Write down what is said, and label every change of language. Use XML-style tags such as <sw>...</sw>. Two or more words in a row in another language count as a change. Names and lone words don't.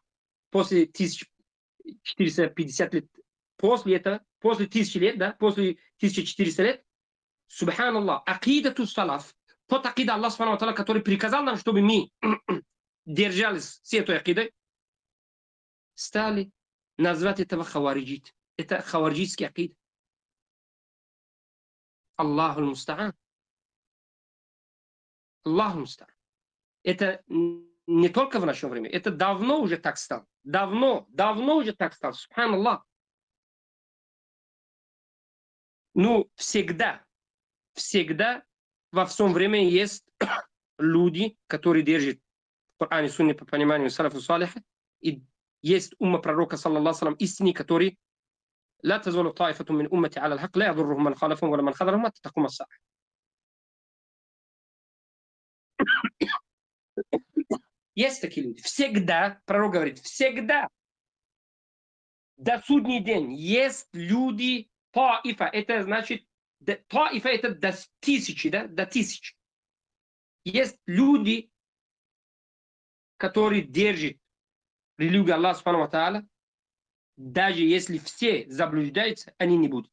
<ru>После 1450 лет, после этого, после 1000 лет, да, после 1400 лет, субханаллах,</ru> <ar>عقيدة السلف,</ar> <ru>тот акида</ru> <ar>الله سبحانه وتعالى,</ar> <ru>который приказал нам, чтобы мы держались с этой акидой, стали назвать этого хавариджит. Это хавариджитский акид.</ru> <ar>الله المستعان. الله المستعان.</ar> <ru>Это не только в нашем времени, это давно уже так стало. Давно уже так стало. Субханаллах. Ну, всегда во всем времени есть люди, которые держат в Коране, Сунне по пониманию</ru> <ar>السلف الصالح,</ar> <ru>и есть умма пророка,</ru> <ar>صلى الله عليه</ar> <ru>истины, который</ru> <ar>لا تزول طائفة من أمتي على الحق لا يضرهم من خالفهم ولا من خذلهم حتى تقوم الساعة.</ar> <ru>Есть такие люди. Всегда, пророк говорит, всегда. До судний день есть люди, таифа, это значит, таифа это до тысячи, да, до тысячи. Есть люди, которые держат религию Аллаха</ru> <ar>سبحانه وتعالى,</ar> <ru>даже если все заблуждаются, они не будут.</ru>